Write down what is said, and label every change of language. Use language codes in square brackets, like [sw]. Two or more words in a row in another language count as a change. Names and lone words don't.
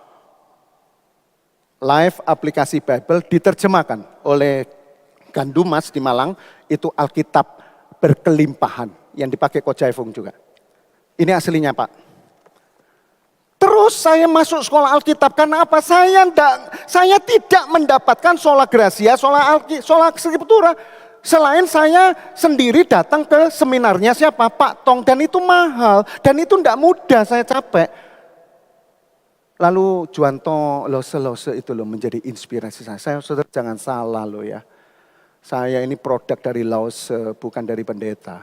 [id] Live aplikasi Bible diterjemahkan oleh Gandumas di Malang, itu Alkitab berkelimpahan yang dipakai Coach Jaifung juga. Ini aslinya Pak. Terus saya masuk sekolah Alkitab karena apa? Saya tidak mendapatkan [la] sola gracia, sola Scriptura. [id] Selain saya sendiri datang ke seminarnya siapa? Pak Tong, dan itu mahal dan itu tidak mudah, saya capek. Lalu Juanto Lose itu loh menjadi inspirasi saya. Saudara jangan salah loh ya. Saya ini produk dari Lose, bukan dari pendeta.